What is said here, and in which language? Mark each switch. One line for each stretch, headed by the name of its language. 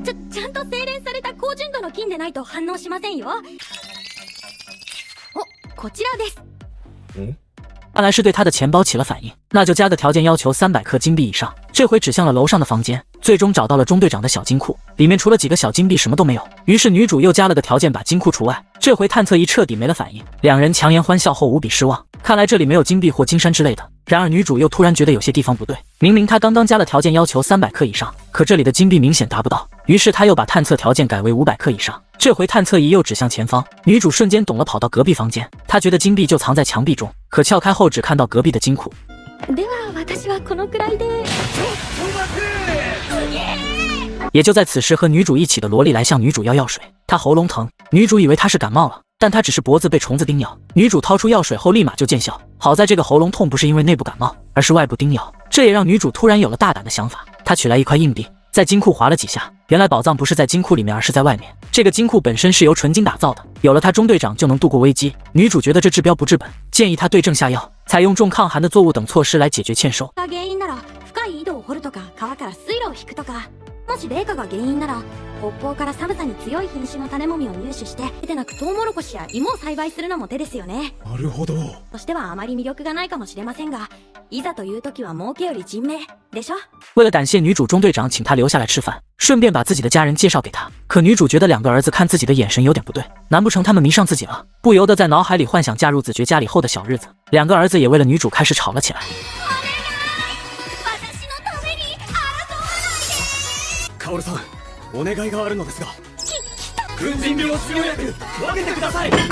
Japanese: ちゃんと精錬された高純度の金でないと反応しませんよ。お、こちらです。
Chinese: 看来是对他的钱包起了反应，那就加个条件，要求300克金币以上。这回指向了楼上的房间，最终找到了中队长的小金库，里面除了几个小金币什么都没有。于是女主又加了个条件，把金库除外。这回探测仪彻底没了反应，两人强颜欢笑后无比失望。看来这里没有金币或金山之类的。然而女主又突然觉得有些地方不对，明明她刚刚加了条件，要求300克以上，可这里的金币明显达不到。于是她又把探测条件改为500克以上。这回探测仪又指向前方，女主瞬间懂了，跑到隔壁房间。她觉得金币就藏在墙壁中，可撬开后只看到隔壁的金库。
Japanese: では私はこのくらいで。
Chinese: 也就在此时，和女主一起的萝莉来向女主要药水，她喉咙疼，女主以为她是感冒了，但她只是脖子被虫子叮咬。女主掏出药水后立马就见效，好在这个喉咙痛不是因为内部感冒，而是外部叮咬。这也让女主突然有了大胆的想法，她取来一块硬币，在金库划了几下，原来宝藏不是在金库里面，而是在外面。这个金库本身是由纯金打造的，有了它，中队长就能度过危机。女主觉得这治标不治本，建议他对症下药，采用重抗寒的作物等措施来解决欠收。
Japanese: 原因なら深い井戸を掘るとか川から水路を引くとか。もし冷夏が原因なら北方から寒さに強い品種の種もみを入手してでなくトウモロコシや芋を栽培するのも手ですよね。なるほど。としてはあまり魅力がないかもしれませんが、いざという時は儲けより人命でしょ。
Chinese: 为了感谢女主，中队长请她留下来吃饭，顺便把自己的家人介绍给她。可女主觉得两个儿子看自己的眼神有点不对，难不成他们迷上自己了？不由得在脑海里幻想嫁入子爵家里后的小日子。两个儿子也为了女主开始吵了起来。
Japanese: カオルさん、お願いがあるのですが、軍人病治療薬分けてください。